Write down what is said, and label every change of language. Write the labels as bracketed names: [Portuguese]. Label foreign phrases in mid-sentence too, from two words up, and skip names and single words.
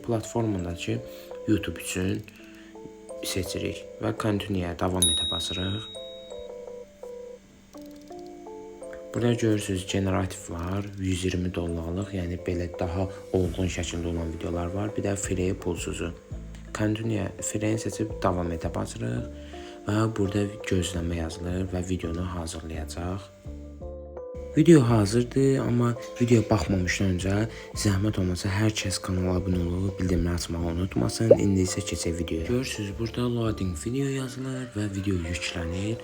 [Azerbaijani] Platformundakı YouTube üçün seçirik və continue'ya davam edə basırıq. Burada görürsünüz, generatif var, $120, yəni belə daha olğun şəkildə olan videolar var. Bir də free pulsuzu. [English] Continue free [Azerbaijani] seçib davam edə basırıq və burada gözləmə yazılır və videonu hazırlayacaq. Video hazırdır, amma video baxmamışdan öncə zəhmət olmasa hər kəs kanala abunə olub, bildirimləri açmağı unutmasın. İndi isə keçək videoya. Görürsünüz, burada [English] loading video [Azerbaijani] yazılır və video yüklənir.